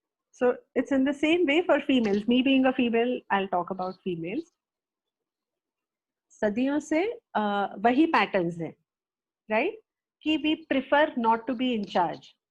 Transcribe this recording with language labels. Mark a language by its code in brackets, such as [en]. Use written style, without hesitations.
[en] So it's in the same way for females. Me being a female, I'll talk about females. [hi] सदियों से वही patterns हैं, right? [en] कि we prefer not to be in charge.